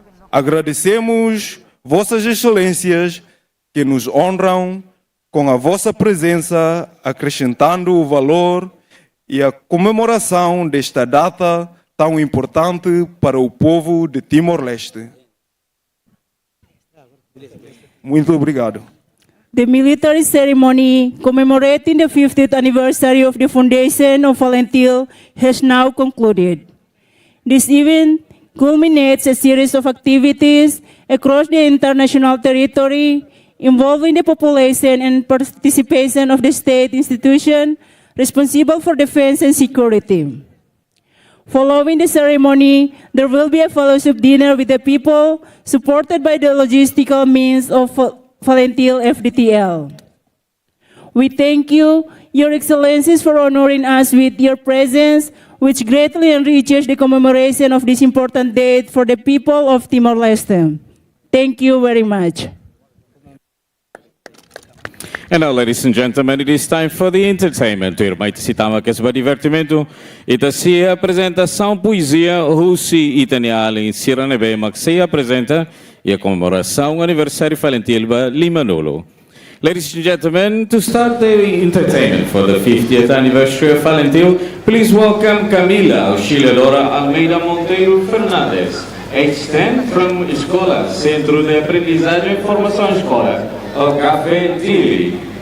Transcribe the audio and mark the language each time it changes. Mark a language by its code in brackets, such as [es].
[pt] Agradecemos Vossas Excelências que nos honram com a vossa presença, acrescentando o valor e a comemoração desta data tão importante para o povo de Timor-Leste. Muito obrigado. [en] The military ceremony commemorating the 50th anniversary of the foundation of Valentil has now concluded. This event culminates a series of activities across the international territory involving the population and participation of the state institution responsible for defense and security. Following the ceremony, there will be a fellowship dinner with the people supported by the logistical means of Valentil FDTL. We thank you, Your Excellencies, for honoring us with your presence, which greatly enriches the commemoration of this important date for the people of Timor-Leste. Thank you very much. And now, ladies and gentlemen, it is time for the entertainment. Irmai citava que esse divertimento ita se apresentação poesia Russi italiana em Siranebe, mas se apresenta e a comemoração aniversário Valentil Limanolo. Ladies and gentlemen, to start the entertainment for the 50th anniversary of Valentil, please welcome Camila Auxiliadora Almeida Monteiro Fernandes, age 10 from Escola, Centro de Aprendizagem e Formação Escola, o Café Dili.